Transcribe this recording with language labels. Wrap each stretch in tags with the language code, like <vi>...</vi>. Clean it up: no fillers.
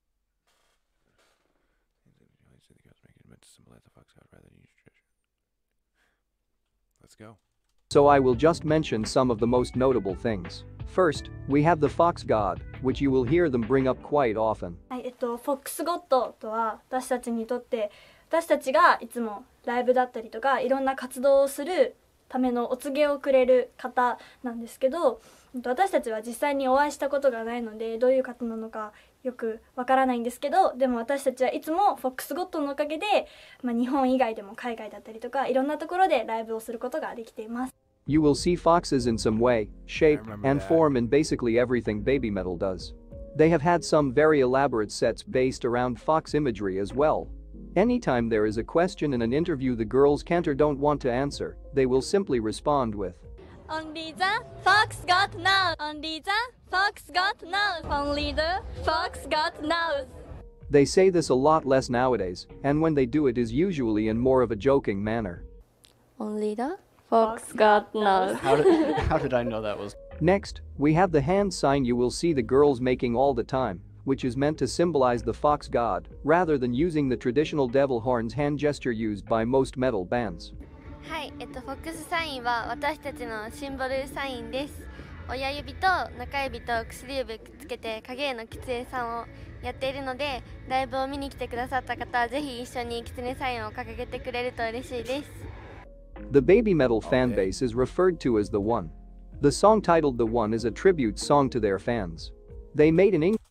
<en>The girls make it meant to symbolize the Fox God rather than use treasure. Let's go. So I will just mention some of the most notable things. First, we have the Fox God, which you will hear them bring up quite often.</en> <ja>はい、フォックスゴッドとは私たちにとって私たちがいつもライブだったりとかいろんな活動をするためのお告げをくれる方なんですけど、私たちは実際にお会いしたことがないのでどういう方なのかよくわからないんですけど、でも私たちはいつもフォックスゴッドのおかげで、日本以外でも海外だったりとかいろんなところでライブをすることができています。</ja> <en>You will see foxes in some way, shape, and form in basically everything Babymetal does. They have had some very elaborate sets based around fox imagery as well. Anytime there is a question in an interview the girls can't or don't want to answer, they will simply respond with Only the fox got knows. Only the fox got knows. Only the fox got knows. They say this a lot less nowadays, and when they do it is usually in more of a joking manner. Only the fox got knows. How did I know that was? Next, we have the hand sign you will see the girls making all the time, which is meant to symbolize the fox god, rather than using the traditional devil horns hand gesture used by most metal bands.</en> <ja>はい、フォックスサインは私たちのシンボルサインです。親指と中指と薬指くっつけて影絵のキツネさんをやっているので、ライブを見に来てくださった方はぜひ一緒にキツネサインを掲げてくれると嬉しいです。</ja> <en>The Babymetal fanbase is referred to as The One. The song titled The One is a tribute song to their fans. They made an</en>